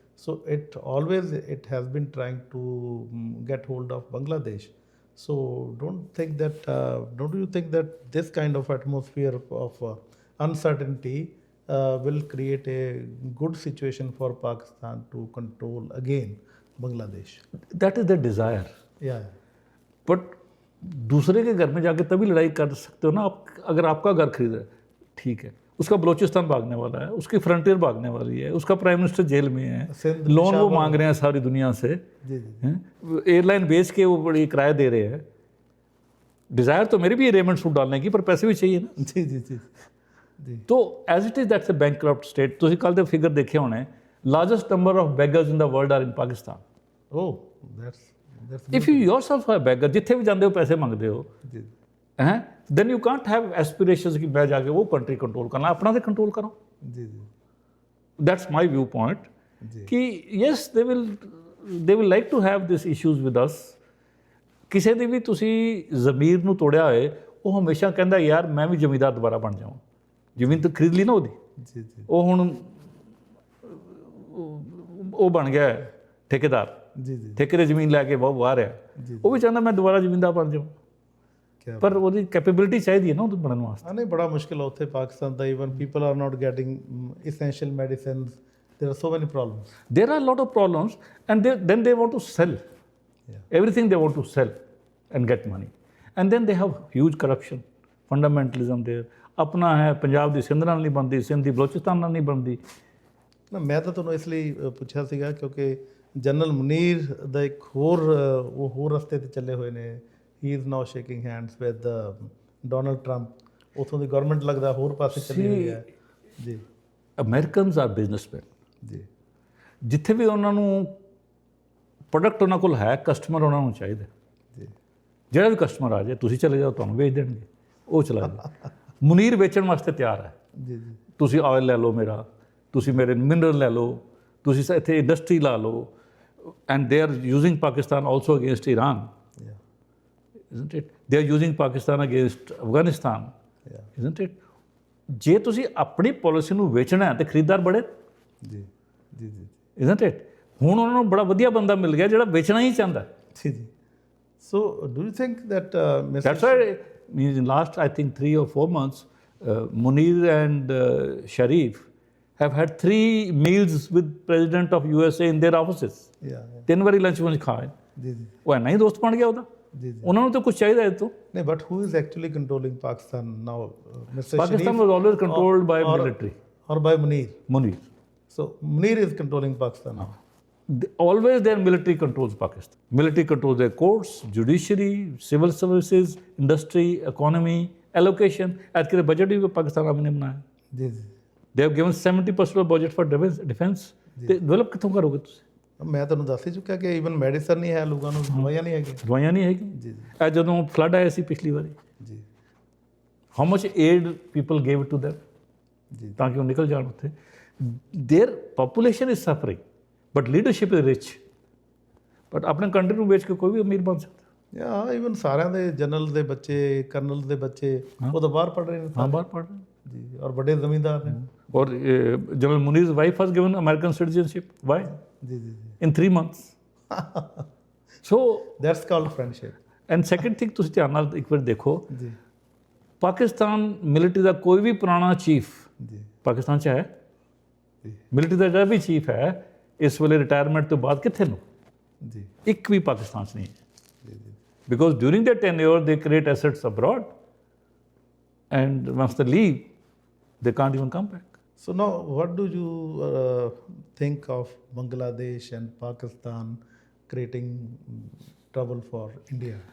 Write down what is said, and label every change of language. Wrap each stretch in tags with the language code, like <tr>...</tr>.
<en>So it has been trying to get hold of Bangladesh. So don't you think that this kind of atmosphere of uncertainty will create a good situation for Pakistan to control again Bangladesh? That is their desire. Yeah.</en> <hi>But दूसरे के घर में जाके तभी लड़ाई कर सकते हो ना आप। अगर आपका घर खरीद रहा है, ठीक है, उसका बलोचिस्तान भागने वाला है, उसकी फ्रंटियर भागने वाली है, उसका प्राइम मिनिस्टर जेल में है, लोन वो मांग रहे हैं सारी दुनिया से, एयरलाइन बेच के वो बड़ी किराया दे रहे हैं। डिज़ायर तो मेरी भी है रेमंड सूट डालने की, पर पैसे भी चाहिए ना। जी जी जी जी।</hi> <en>तो as it is that's a bankrupt state.</en> <pa>ਤੁਸੀਂ ਕੱਲ੍ਹ ਦੇ ਫਿਗਰ ਦੇਖੇ ਹੋਣੇ,</pa> <en>Largest number of beggars in the world are in Pakistan. Oh, that's if you yourself are a beggar,</en> <pa>ਜਿੱਥੇ ਵੀ ਜਾਂਦੇ ਹੋ ਪੈਸੇ ਮੰਗਦੇ ਹੋ,</pa> <hi>जी</hi> <pa>ਹੈਂ,</pa> <en>then you can't have aspirations</en> <pa>ਕਿ ਮੈਂ ਜਾ ਕੇ ਉਹ ਕੰਟਰੀ ਕੰਟਰੋਲ ਕਰਨਾ, ਆਪਣਾ ਤੇ ਕੰਟਰੋਲ ਕਰੋ।</pa> <hi>जी जी</hi> <en>That's my viewpoint.</en> <hi>जी।</hi> <en>कि yes, they will like to have these issues with us.</en> <pa>ਕਿਸੇ ਦੀ ਵੀ ਤੁਸੀਂ ਜ਼ਮੀਰ ਨੂੰ ਤੋੜਿਆ ਹੋਏ, ਉਹ ਹਮੇਸ਼ਾ ਕਹਿੰਦਾ ਯਾਰ ਮੈਂ ਵੀ ਜ਼ਮੀਂਦਾਰ ਦੁਬਾਰਾ ਬਣ ਜਾਵਾਂ। ਜ਼ਮੀਨ ਤਾਂ ਖਰੀਦ ਲਈ ਨਾ ਉਹਦੀ,</pa> <hi>जी जी</hi> <pa>ਉਹ ਹੁਣ ਉਹ ਬਣ ਗਿਆ ਠੇਕੇਦਾਰ,</pa> <hi>जी जी।</hi> <pa>ਠੇਕੇ ਦੀ ਜ਼ਮੀਨ ਲੈ ਕੇ ਬਹੁਤ ਬਾਹਰ ਆ। ਉਹ ਵੀ ਚਾਹੁੰਦਾ ਮੈਂ ਦੁਬਾਰਾ ਜ਼ਮੀਂਦਾਰ ਬਣ ਜਾਵਾਂ,</pa> <hi>क्या</hi> <pa>ਪਰ ਉਹਦੀ ਕੈਪੇਬਿਲਿਟੀ ਚਾਹੀਦੀ ਹੈ ਨਾ ਉਹਦੇ ਬਣਨ ਵਾਸਤੇ।</pa> <hi>हाँ नहीं, बड़ा मुश्किल है उत्थे पाकिस्तान का।</hi> <en>Even people are not getting essential medicines. There are so many problems. There are a lot of problems, and then they want to sell. Yeah. Everything they want to sell and get money. And then they have huge corruption, fundamentalism there.</en> <pa>ਆਪਣਾ ਹੈ, ਪੰਜਾਬ ਦੀ ਸਿੰਧ ਨਾਲ ਨਹੀਂ ਬਣਦੀ, ਸਿੰਧ ਦੀ ਬਲੋਚਿਸਤਾਨ ਨਾਲ ਨਹੀਂ ਬਣਦੀ। ਨਾ ਮੈਂ ਤਾਂ ਤੁਹਾਨੂੰ ਇਸ ਲਈ ਪੁੱਛਿਆ ਸੀਗਾ ਕਿਉਂਕਿ ਜਨਰਲ ਮੁਨੀਰ ਦਾ ਇੱਕ ਹੋਰ ਰਸਤੇ ਤੇ ਚੱਲੇ ਹੋਏ ਨੇ।</pa> <en>He is now shaking hands with Donald Trump.</en> <pa>ਉੱਥੋਂ ਦੀ ਗਵਰਨਮੈਂਟ ਲੱਗਦਾ ਹੋਰ ਪਾਸੇ ਚੱਲੀ ਹੋਈ ਹੈ। ਜੀ।</pa> <en>Americans are businessmen.</en> <pa>ਜੀ। ਜਿੱਥੇ ਵੀ ਉਹਨਾਂ ਨੂੰ ਪ੍ਰੋਡਕਟ ਉਹਨਾਂ ਕੋਲ ਹੈ, ਕਸਟਮਰ ਉਹਨਾਂ ਨੂੰ ਚਾਹੀਦਾ। ਜੀ। ਜਿਹੜਾ ਵੀ ਕਸਟਮਰ ਆ ਜਾਏ, ਤੁਸੀਂ ਚਲੇ ਜਾਓ, ਤੁਹਾਨੂੰ ਵੇਚ ਦੇਣਗੇ, ਉਹ ਚਲਾ ਜਾਏ। ਮੁਨੀਰ ਵੇਚਣ ਵਾਸਤੇ ਤਿਆਰ ਹੈ। ਜੀ ਜੀ। ਤੁਸੀਂ ਆਇਲ ਲੈ ਲਓ ਮੇਰਾ, ਤੁਸੀਂ ਮੇਰੇ ਮਿਨਰਲ ਲੈ ਲਓ, ਤੁਸੀਂ ਇੱਥੇ ਇੰਡਸਟਰੀ ਲਾ ਲਓ।</pa> <en>And they are using Pakistan also against Iran, isn't it? They are using Pakistan against Afghanistan, isn't it?</en> <pa>ਜੇ ਤੁਸੀਂ ਆਪਣੀ ਪਾਲਿਸੀ ਨੂੰ ਵੇਚਣਾ ਹੈ ਤੇ ਖਰੀਦਦਾਰ ਬੜੇ। ਜੀ ਜੀ ਜੀ।</pa> <en>isn't it?</en> <pa>ਹੁਣ ਉਹਨਾਂ ਨੂੰ ਬੜਾ ਵਧੀਆ ਬੰਦਾ ਮਿਲ ਗਿਆ ਜਿਹੜਾ ਵੇਚਣਾ ਹੀ ਚਾਹੁੰਦਾ।</pa> <en>ਜੀ ਜੀ। So do you think that That's why in last I think 3 or 4 months Munir and Sharif have had 3 meals with President of USA in their offices. Yeah.</en> <pa>3 ਵਾਰੀ ਲੰਚ ਵਿੱਚ ਖਾਏ। ਜੀ ਜੀ ਉਹ ਇੰਨਾ ਹੀ ਦੋਸਤ ਬਣ ਗਿਆ ਉਹਦਾ। ਜੀ ਜੀ। ਉਹਨਾਂ ਨੂੰ ਤਾਂ ਕੁਝ ਚਾਹੀਦਾ ਇਹ ਤੋਂ।</pa> <en>ਨਹੀਂ, but who is actually controlling Pakistan now? Mr. Pakistan Sharif was always controlled by or military. Or by Munir? Munir. So Munir is controlling Pakistan now. Always their military controls Pakistan. Military controls their courts, judiciary, civil services, industry, economy, allocation.</en> <hi>As के budget भी Pakistan army ने बनाया। जी जी।</hi> <en>They have given 70% of budget for defense.</en> <pa>ਤੇ develop ਕਿੱਥੋਂ ਕਰੋਗੇ ਤੁਸੀਂ? ਮੈਂ ਤੁਹਾਨੂੰ ਦੱਸ ਹੀ ਚੁੱਕਿਆ ਕਿ ਈਵਨ ਮੈਡੀਸਨ ਨਹੀਂ ਹੈ, ਲੋਕਾਂ ਨੂੰ ਦਵਾਈਆਂ ਨਹੀਂ ਹੈਗੀਆਂ। ਦਵਾਈਆਂ ਨਹੀਂ ਹੈਗੀ। ਜੀ ਜੀ ਇਹ ਜਦੋਂ ਫਲੱਡ ਆਇਆ ਸੀ ਪਿਛਲੀ ਵਾਰੀ, ਜੀ।</pa> <en>how much aid people gave to them,</en> <pa>ਜੀ। ਤਾਂ ਕਿ ਉਹ ਨਿਕਲ ਜਾਣ ਉੱਥੇ।</pa> <en>Their population is suffering but leadership is rich.</en> <pa>But ਆਪਣੇ ਕੰਟਰੀ ਨੂੰ ਵੇਚ ਕੇ ਕੋਈ ਵੀ ਅਮੀਰ ਬਣ ਸਕਦਾ। ਯਾ ਈਵਨ ਸਾਰਿਆਂ ਦੇ ਜਨਰਲ ਦੇ ਬੱਚੇ, ਕਰਨਲ ਦੇ ਬੱਚੇ ਉਹ ਤਾਂ ਬਾਹਰ ਪੜ੍ਹ ਰਹੇ ਨੇ। ਹਾਂ, ਬਾਹਰ ਪੜ੍ਹ ਰਹੇ।</pa> <hi>जी, और बड़े जमींदार हैं।</hi> <en>और general Munir's wife was given American citizenship. Why?</en> <hi>Ji ji ji,</hi> <en>In 3 months. So, that's called friendship. and second thing</en> <pa>ਤੁਸੀਂ ਧਿਆਨ ਨਾਲ ਇੱਕ ਵਾਰ ਦੇਖੋ, ਜੀ ਪਾਕਿਸਤਾਨ ਮਿਲਟਰੀ ਦਾ ਕੋਈ ਵੀ ਪੁਰਾਣਾ ਚੀਫ ਜੀ ਪਾਕਿਸਤਾਨ 'ਚ ਹੈ, ਜੀ ਮਿਲਟਰੀ ਦਾ ਜਿਹੜਾ ਵੀ ਚੀਫ ਹੈ ਇਸ ਵੇਲੇ ਰਿਟਾਇਰਮੈਂਟ ਤੋਂ ਬਾਅਦ ਕਿੱਥੇ ਨੂੰ? ਜੀ ਇੱਕ ਵੀ ਪਾਕਿਸਤਾਨ 'ਚ ਨਹੀਂ ਹੈ। ਜੀ ਜੀ</pa> <en>Because during their tenure, they create assets abroad, and once they leave, they can't even come back. So now, what do you think of Bangladesh and Pakistan creating trouble for India?</en>